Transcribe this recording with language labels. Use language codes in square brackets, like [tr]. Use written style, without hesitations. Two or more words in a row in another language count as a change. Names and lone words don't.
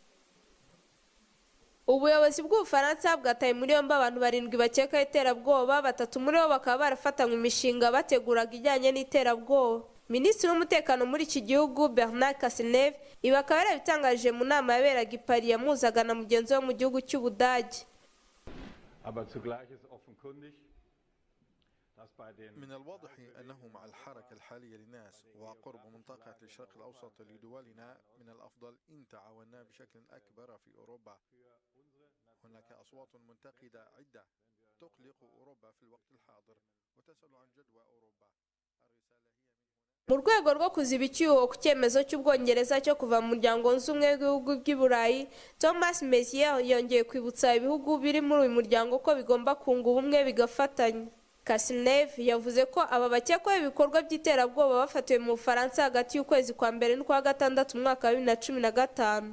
[rw] Ubuyobozi bw'Ubufaransa bwataye muri yombi abantu 7 bakeka iterabwoba, 3 muri bo bakaba barafatanywe imishinga bateguraga ijyanye n'iterabwoba. Minisitiri w'umutekano muri iki gihugu Bernard Cazeneuve ibi akaba yarabitangaje mu nama yaberaga i Paris yamuzaga na mugenzi we mu gihugu cy'Ubudage. [ar] من الواضح أنه مع الحركة الحالية للناس وقرب منطقة الشرق الأوسط لدولنا من الأفضل إن تعاوننا بشكل أكبر في أوروبا. هناك أصوات منتقدة عدة تقلق أوروبا في الوقت الحاضر وتسأل عن جدوى أوروبا. [rw] Mu rwego rwo kuziba icyuho ku cyemezo cy'Ubwongereza cyo kuva mu muryango w'ubumwe w'ibihugu by'i Burayi, Thomas Messier yongeye kwibutsa ibihugu biri muri uyu muryango ko bigomba kunga ubumwe bigafatanya. Cazeneuve yavuze ko aba bakekwaho ibikorwa by'iterabwoba bafatiwe mu Bufaransa hagati y'ukwezi kwa mbere n'ukwa gatandatu mu mwaka wa 2015.